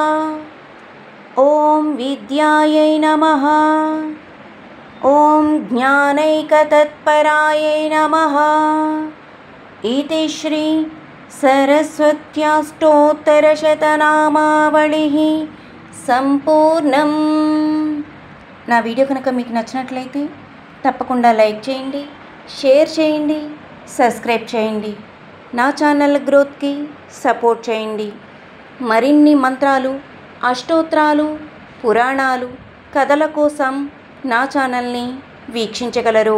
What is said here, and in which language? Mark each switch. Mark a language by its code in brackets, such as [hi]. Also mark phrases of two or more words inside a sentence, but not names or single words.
[sa] ॐ विद्यायै नमः। ॐ ज्ञानैकतत्परायै नमः। इति श्री सरस्वत्याष्टोत्तरशतनामावళిः సంపూర్ణం. [te] నా వీడియో కనుక మీకు నచ్చినట్లయితే తప్పకుండా లైక్ చేయండి, షేర్ చేయండి, సబ్స్క్రైబ్ చేయండి. నా [en] channel growthకి [te] సపోర్ట్ చేయండి. మరిన్ని మంత్రాలు, అష్టోత్తరాలు, పురాణాలు, కథల కోసం నా ఛానల్ని వీక్షించగలరు.